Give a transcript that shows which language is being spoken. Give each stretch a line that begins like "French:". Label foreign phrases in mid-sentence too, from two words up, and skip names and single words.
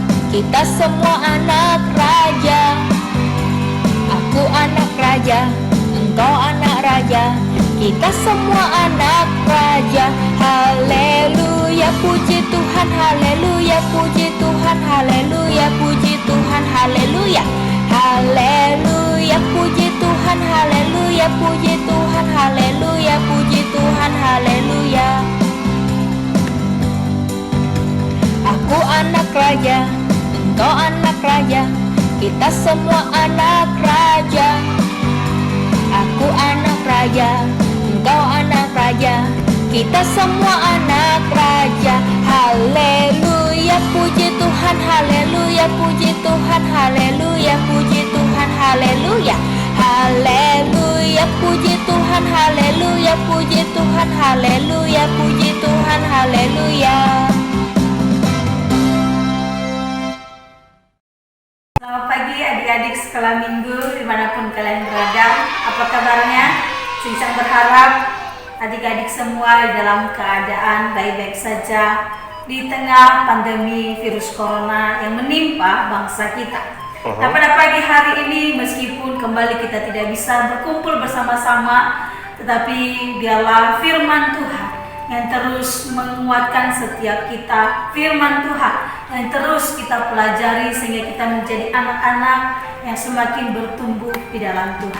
Indonesian: Kita semua anak raja. Aku anak raja, engkau anak raja. Kita semua anak raja. Haleluya, puji Tuhan, haleluya, puji Tuhan, haleluya, puji Tuhan, haleluya. Haleluya, puji Tuhan, haleluya, puji Tuhan, haleluya, puji Tuhan, haleluya. Aku anak raja, engkau anak raja. Kita semua anak raja. Aku anak raja, engkau anak raja. Kita semua anak raja. Haleluya, puji Tuhan, haleluya, puji Tuhan, haleluya, puji Tuhan, haleluya. Haleluya, puji Tuhan, haleluya, puji Tuhan, haleluya, puji Tuhan, haleluya. Selamat pagi adik-adik sekolah minggu dimanapun kalian berada. Apa kabarnya? Saya berharap adik-adik semua di dalam keadaan baik-baik saja di tengah pandemi virus corona yang menimpa bangsa kita. Nah, pada pagi hari ini meskipun kembali kita tidak bisa berkumpul bersama-sama, tetapi biarlah firman Tuhan yang terus menguatkan setiap kita, firman Tuhan yang terus kita pelajari sehingga kita menjadi anak-anak yang semakin bertumbuh di dalam Tuhan.